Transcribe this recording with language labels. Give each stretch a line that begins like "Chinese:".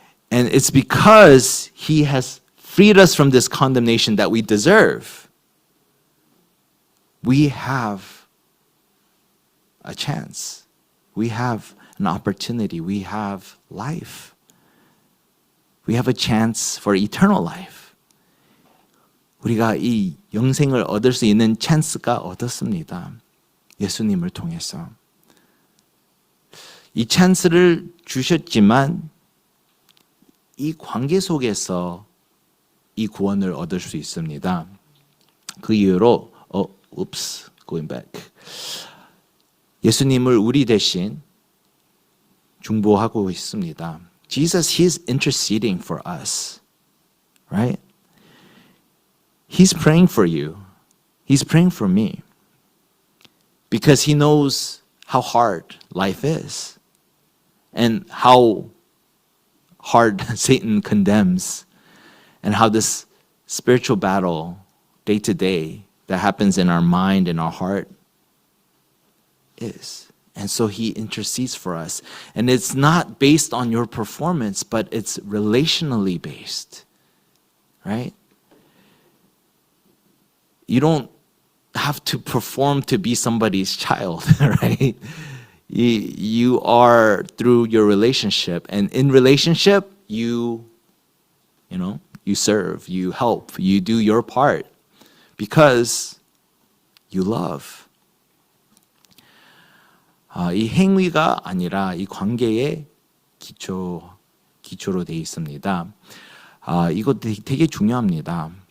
English: And it's because He has freed us from this condemnation that we deserve. We have a chance. We have an opportunity. We have life. We have a chance for eternal life.
Korean: 우리가 이 영생을 얻을 수 있는 찬스가 얻었습니다. 예수님을 통해서. 이 찬스를 주셨지만 이 관계 속에서 이 구원을 얻을 수 있습니다. 그 이유로
English: going back.
Korean: 예수님을 우리 대신 중보하고 있습니다.
English: Jesus, He's interceding for us. Right? He's praying for you. He's praying for me. Because He knows how hard life is. And how hard Satan condemns. And how this spiritual battle, day to day, that happens in our mind and our heart is. And so He intercedes for us. And it's not based on your performance, but it's relationally based. Right? You don't have to perform to be somebody's child, right? You are through your relationship. And in relationship, you serve, you help, you do your part because you love.
Korean: 이 행위가 아니라 이 관계의 기초로 되어 있습니다. 이거 되게 중요합니다.